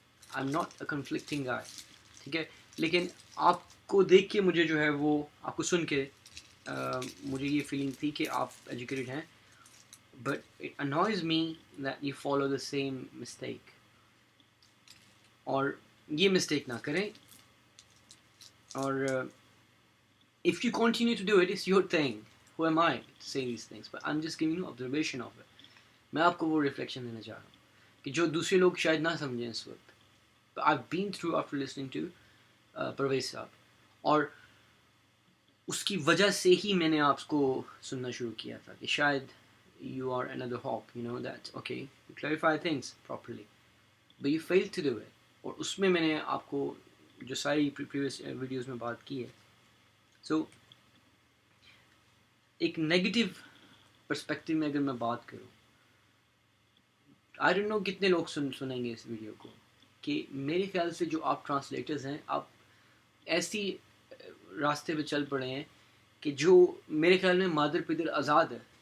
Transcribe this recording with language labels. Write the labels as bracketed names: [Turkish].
[English] I am not a conflicting guy, [Urdu] ٹھیک ہے. لیکن آپ کو دیکھ کے مجھے جو ہے وہ, آپ کو سن کے مجھے یہ فیلنگ تھی کہ آپ ایجوکیٹڈ ہیں, [English] But it annoys me that you follow the same mistake. [Urdu] اور یہ مسٹیک نہ کریں. [English] اور if you continue to do it, it's your thing. Who am I to say these things? But I'm just giving you observation of it. [Urdu] میں آپ کو وہ reflection دینا چاہ رہا ہوں کہ جو دوسرے لوگ شاید نہ سمجھیں اس وقت. [English] But I've been through after listening to Parvez sahab, [Urdu] اور اس کی وجہ سے ہی میں نے آپ کو سننا شروع کیا تھا کہ شاید [English] you are another hope, you know, that okay, you clarify things properly, but you failed to do it. [Urdu] اور اس میں نے آپ کو جو ساری پریویس ویڈیوز میں بات کی ہے. سو ایک نیگیٹو پرسپیکٹو میں اگر میں بات کروں, [English] I don't know [Urdu] کتنے لوگ سنیں گے اس ویڈیو کو, کہ میرے خیال سے جو آپ ٹرانسلیٹرز ہیں, آپ ایسی راستے پہ چل پڑے ہیں کہ جو میرے خیال میں مادر پدر آزاد ہے.